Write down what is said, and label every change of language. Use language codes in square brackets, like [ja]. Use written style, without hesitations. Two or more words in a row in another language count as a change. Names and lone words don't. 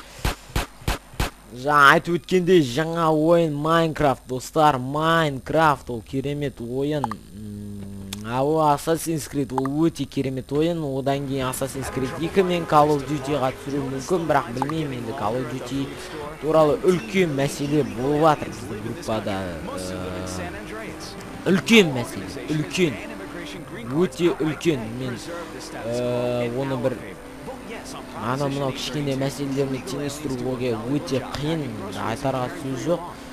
[kk] Жаңа айтып өткендей жаңа ойын Майнкрафт достар. Майнкрафт ол керемет ойын. Ау Assassin's Creed ол өте керемет ойын. Одан кейін Assassin's Creed 2 мен Call of Duty-ға түсіру мүмкін, бірақ білмеймін енді. Call of Duty туралы үлкен мәселе болып жатыр біздің группада. Үлкен мәселе, үлкен. Өте үлкен. Мен оны бір мынау кішкене мәселелеріне теңестіруге өте қиын, айтарға сөз жоқ.